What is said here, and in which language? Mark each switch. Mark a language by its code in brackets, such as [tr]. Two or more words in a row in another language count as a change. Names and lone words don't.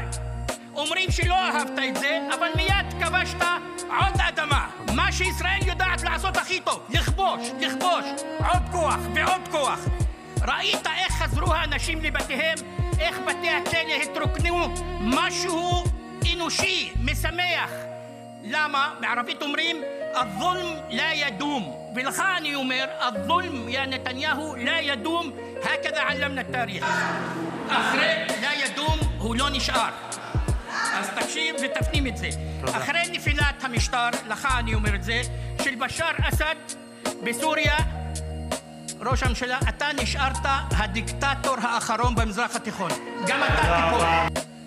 [he] אומרים שלא אהבת את זה, אבל מיד כבשת עוד אדמה. מה שישראל יודעת לעשות הכי טוב, לכבוש, עוד כוח ועוד כוח. ראית איך חזרו האנשים לבתיהם, איך בתי הכלא התרוקנו, משהו אנושי, משמח. למה? בערבית אומרים, [ar] الظلم لا يدوم. [he] ולך אני אומר, [ar] الظلم يا نتنياهو لا يدوم, هكذا علمنا التاريخ. [he] אחרי [ar] لا يدوم [he] הוא לא נשאר. אז תקשיב ותפנים את זה. אחרי נפילת המשטר, לך אני אומר את זה, של בשאר אסד בסוריה, ראש הממשלה, אתה נשארת הדיקטטור האחרון במזרח התיכון. גם אתה תיפול.